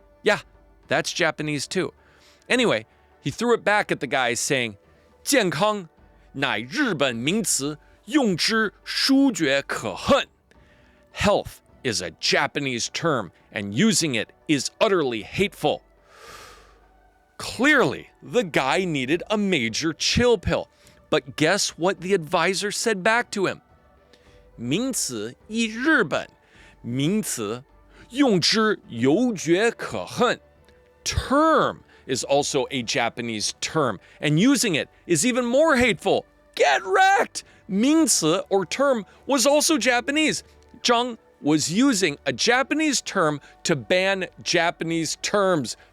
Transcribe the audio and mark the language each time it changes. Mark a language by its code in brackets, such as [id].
[en] Yeah, that's Japanese too. Anyway, he threw it back at the guy saying, [zh] 健康乃日本名词 用之殊觉可恨. [en] Health is a Japanese term, and using it is utterly hateful. Clearly, the guy needed a major chill pill. But guess what the advisor said back to him? [zh] 名词一日本, 名词用之犹觉可恨. [en] Term is also a Japanese term, and using it is even more hateful. Get wrecked! 名词, or term, was also Japanese. Zhang was using a Japanese term to ban Japanese terms.